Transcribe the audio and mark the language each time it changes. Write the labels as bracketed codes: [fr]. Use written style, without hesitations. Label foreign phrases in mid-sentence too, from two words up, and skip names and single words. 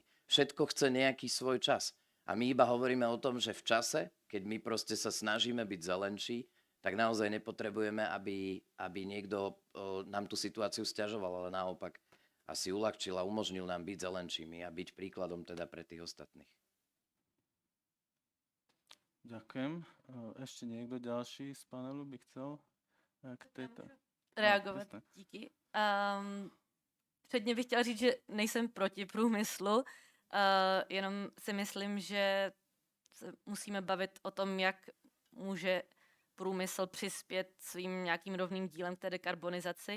[sk] Všetko chce nejaký svoj čas. A my iba hovoríme o tom, že v čase, keď my proste sa snažíme byť zelenší, tak naozaj nepotrebujeme, aby niekto nám tú situáciu sťažoval, ale naopak asi uľahčil a umožnil nám byť zelenšími a byť príkladom teda pre tých ostatných. Ďakujem. Ešte niekto ďalší z panelu by chcel k tejto... [cs] Reagovat, díky. Předně bych chtěla říct, že nejsem proti průmyslu, jenom si myslím, že se musíme bavit o tom, jak může průmysl přispět svým nějakým rovným dílem k té dekarbonizaci.